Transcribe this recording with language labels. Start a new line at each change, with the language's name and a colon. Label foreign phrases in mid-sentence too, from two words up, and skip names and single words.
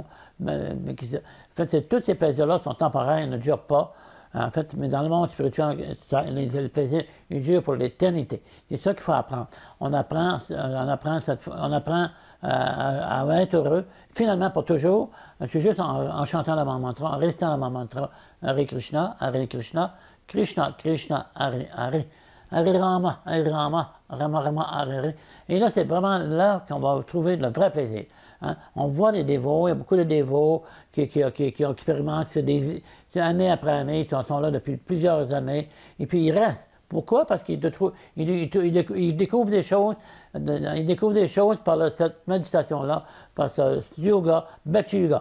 French: En fait, tous ces plaisirs-là sont temporaires, ils ne durent pas. En fait, mais dans le monde spirituel, le plaisir, il dure pour l'éternité. C'est ça qu'il faut apprendre. On apprend à être heureux, finalement pour toujours. C'est juste en chantant le mantra, en restant le mantra,
Sanskrit: Hare Krishna, Krishna Krishna, Hare. Hare Rama, Rama Rama, Hare.
French: Et là, c'est vraiment là qu'on va trouver le vrai plaisir. Hein? On voit les dévots, il y a beaucoup de dévots qui expérimentent année après année, ils sont là depuis plusieurs années, et puis ils restent. Pourquoi? Parce qu'ils découvrent des choses, par cette méditation-là, par ce yoga, Bhakti Yoga.